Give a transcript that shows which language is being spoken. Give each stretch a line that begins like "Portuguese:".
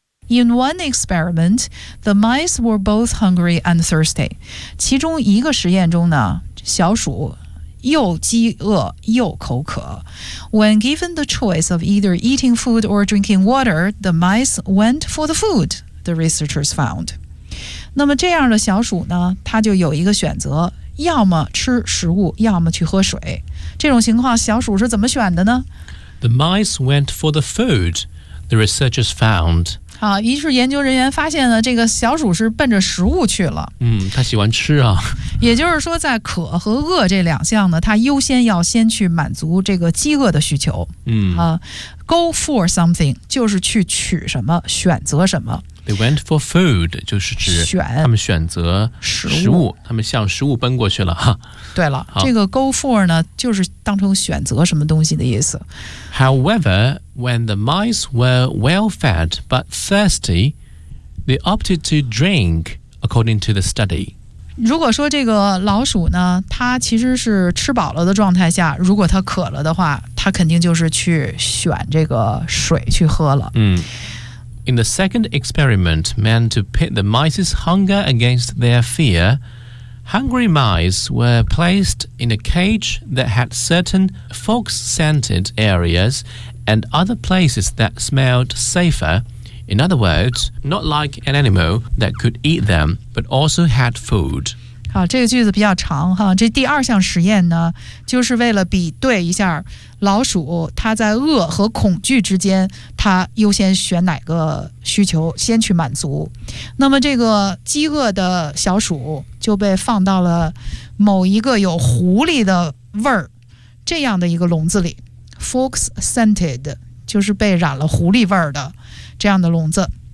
English: In one experiment, the mice were both hungry and thirsty，
Chinese: 其中一个实验中呢，小鼠又饥饿又口渴。
English: When given the choice of either eating food or drinking water, the mice went for the food, the researchers found。
Chinese: 那么这样的小鼠呢，它就有一个选择，要么吃食物，要么去喝水。这种情况小鼠是怎么选的呢？
English: The mice went for the food, the researchers found。
Chinese: 好，于是研究人员发现呢，这个小鼠是奔着食物去了。嗯，它喜欢吃啊。也就是说，在渴和饿这两项呢，它优先要先去满足这个饥饿的需求。嗯啊 ，go for something 就是去取什么，选择什么。
English: They went for food
Chinese: 就是指选，他们选择食物，他们向食物奔过去了哈。对了，这个 go for 呢，就是当成选择什么东西的意思。
English: However, when the mice were well fed but thirsty, they opted to drink, according to the study.
Chinese: 如果说这个老鼠呢，它其实是吃饱了的状态下，如果它渴了的话，它肯定就是去选这个水去喝了。嗯。
English: In the second experiment meant to pit the mice's hunger against their fear,Hungry mice were placed in a cage that had certain fog-scented areas and other places that smelled safer. In other words, not like an animal that could eat them, but also had food.
Chinese: 好，这个句子比较长哈。这第二项实验呢，就是为了比对一下老鼠它在饿和恐惧之间，它优先选哪个需求先去满足。那么这个饥饿的小鼠就被放到了某一个有狐狸的味儿这样的一个笼子里 ，fox scented 就是被染了狐狸味儿的这样的笼子。